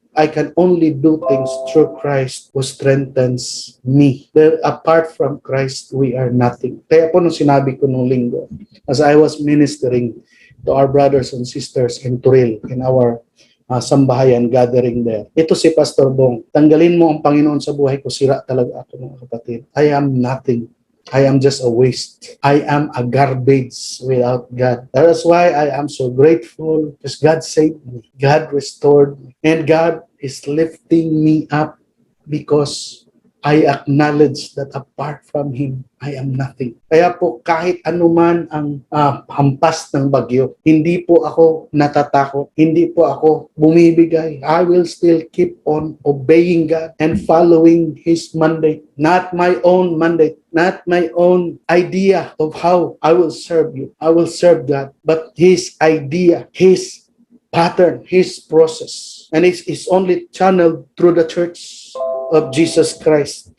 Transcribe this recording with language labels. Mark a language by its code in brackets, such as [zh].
[en] I can only do things through Christ who strengthens me. Apart from Christ, we are nothing. [tl] Kaya po nung sinabi ko nung linggo, [en] as I was ministering to our brothers and sisters in Turil, in our sambahayan gathering there. [tl] Ito si Pastor Bong, tanggalin mo ang Panginoon sa buhay ko, sira talaga ako, mga kapatid. [en] I am nothing. I am just a waste. I am a garbage without God. That is why I am so grateful because God saved me. God restored me. And God is lifting me up because I acknowledge that apart from Him, I am nothing. [tl] Kaya po kahit anuman ang hampas ng bagyo, hindi po ako natatakot, hindi po ako bumibigay. [en] I will still keep on obeying God and following His mandate. Not my own mandate, not my own idea of how I will serve you. I will serve God, but His idea, His pattern, His process. And it's only channeled through the church of Jesus Christ.